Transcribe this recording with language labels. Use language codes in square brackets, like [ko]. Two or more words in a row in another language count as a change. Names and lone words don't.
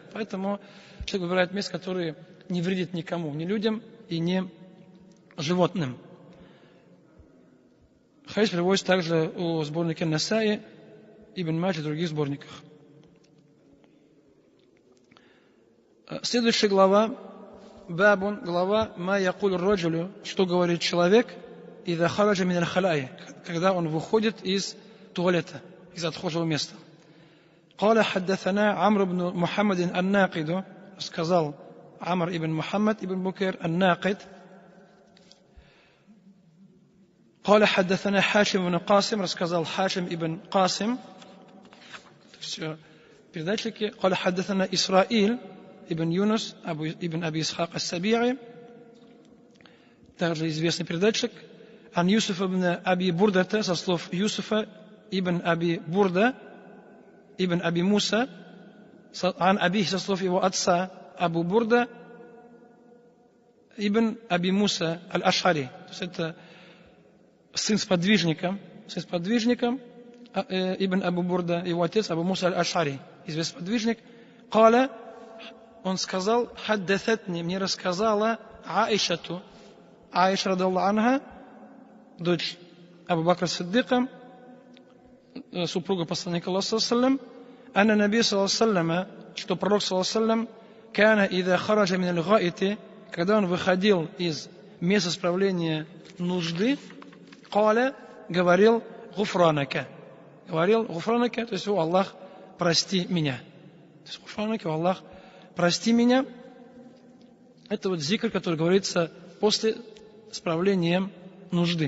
[ru] Поэтому человек выбирает место, которое не вредит никому, ни людям и ни животным. Хадис приводится также у сборника Насаи, Ибн Маджи и других сборниках. Следующая глава, Бабун, глава [ar] ما يقول الرجل, [ru] что говорит человек, [ar] إذا خرج من الخلاء, [ru] когда он выходит из туалета, из отхожего места. [ar] قال حدثنا [ru] Амр ибн Мухаммад ан-Нақиду, сказал Амр ибн Мухаммад ибн Букер ан-Нақид. [ar] قال حدثنا حاشم بن قاسم, [ru] рассказал Хашим ибн Касим, все передатчики. [ar] قال حدثنا إسرائيل ибн Юнус ибн Аби Исхак ас-Саби'i, [ru] также известный передатчик. [ar] عن يوسف بن أبي بردة, [ru] со слов Юсуфа ибн Аби Бурда ибн Аби Муса, [ar] عن أبي, [ru] со слов его отца Абу Бурда ибн Аби Муса аль-Ашари. То есть это сын сподвижника Ибн Абу Бурда, его отец Абу Муса аль-Ашари, известный сподвижник. Каля, он сказал, хаддататни, мне рассказала Аишату, Аиша [ar] رضي الله عنها, [ru] дочь Абу Бакра Сиддика, супруга посланника Аллаха [ar] صلى الله عليه وسلم, أن النبي صلى الله عليه وسلم, [ru] что пророк [ar] صلى الله عليه وسلم, كان إذا خرج من الغائط, [ru] когда он выходил из места справления нужды, Каля, говорил гуфранака. Говорил гуфранака, то есть, о Аллах, прости меня. То есть, гуфранака, о Аллах, прости меня. Это вот зикр, который говорится после справления нужды.